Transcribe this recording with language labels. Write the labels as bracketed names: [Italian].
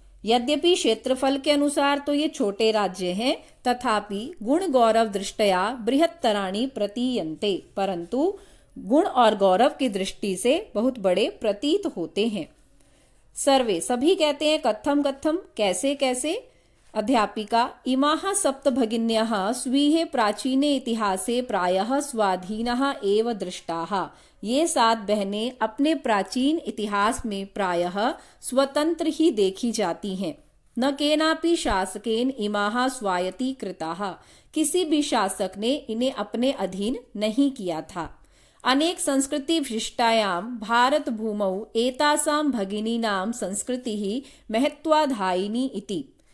[Hindi] यद्यपि क्षेत्रफल के अनुसार तो ये छोटे राज्य हैं, [Sanskrit] तथापि गुण गौरव दृष्टया बृहत्तराणि प्रतीयन्ते, [Hindi] परंतु गुण और गौरव की दृष्टि से बहुत बड़े प्रतीत होते हैं। सर्वे सभी कहते हैं [Sanskrit] कथम कथम, [Hindi] कैसे कैसे। [Sanskrit] अध्यापिका इमाः 7 भगिन्यः स्वीये प्राचीने इतिहासे प्रायः स्वाधीनः एव दृष्टाः। [Hindi] ये 7 बहनें अपने प्राचीन इतिहास में प्रायः स्वतंत्र ही देखी जाती हैं। [Sanskrit] न केनापि शासकेन इमाः स्वायत्तीकृताः। [Hindi] किसी भी शासक ने इन्हें अपने अधीन नहीं किया था। [Sanskrit] अनेक संस्कृति विशिष्टायां भारत भूमौ एतासां भगिनीनां संस्कृतिः महत्वाधायिनी इति।